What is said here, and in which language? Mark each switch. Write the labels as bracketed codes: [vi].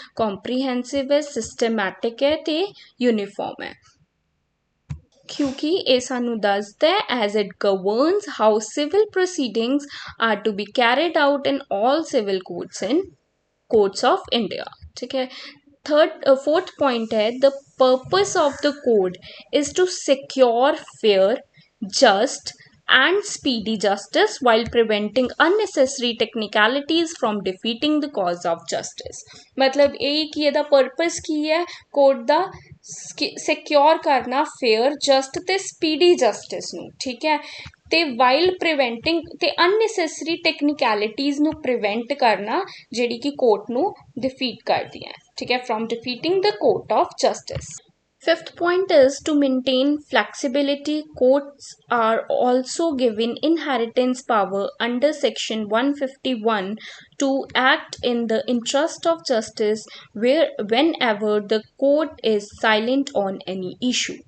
[pa] Comprehensive ਹੈ, systematic ਹੈ ਅਤੇ ਯੂਨੀਫਾਰਮ ਹੈ, ਕਿਉਂਕਿ ਇਹ ਸਾਨੂੰ ਦੱਸਦਾ [en] As it governs how civil proceedings are to be carried out in all civil courts of India. [pa] ਠੀਕ ਹੈ। [hi] फोर्थ point है [en] the purpose of the code is to secure fair, just and speedy justice while preventing unnecessary technicalities from defeating the cause of justice। [pa] मतलब ਇਹ ਕਿ ਇਹਦਾ purpose ਕੀ ਹੈ code ਦਾ? Secure ਕਰਨਾ fair, just ਤੇ ਸਪੀਡੀ ਜਸਟਿਸ ਨੂੰ। ਠੀਕ ਹੈ। ਅਤੇ ਵਾਈਲ ਪ੍ਰੀਵੈਂਟਿੰਗ ਅਤੇ ਅਨਨੈਸੈਸਰੀ ਟੈਕਨੀਕੈਲਿਟੀਜ਼ ਨੂੰ ਪ੍ਰੀਵੈਂਟ ਕਰਨਾ ਜਿਹੜੀ ਕਿ ਕੋਰਟ ਨੂੰ ਡਿਫੀਟ ਕਰਦੀਆਂ। ਠੀਕ ਹੈ। [en] From defeating the court of justice. Fifth point is to maintain flexibility. Courts are also given inheritance power under section 151 to act in the interest of justice whenever the court is silent on any issue।